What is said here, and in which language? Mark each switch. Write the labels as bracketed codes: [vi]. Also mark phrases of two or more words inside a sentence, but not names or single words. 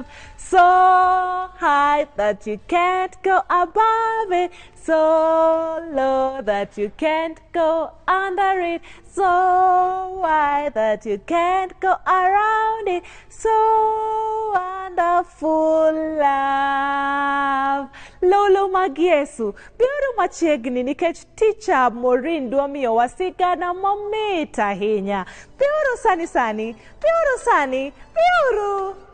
[en] So high that you can't go above it. So low that you can't go under it. So wide that you can't go around it. So wonderful love. [luo] Lolo magiesu. Biuru machiegni nikech teacher Maureen Duomio wasigana momit ahinya. Biuru sani sani. Biuru sani. Biuru.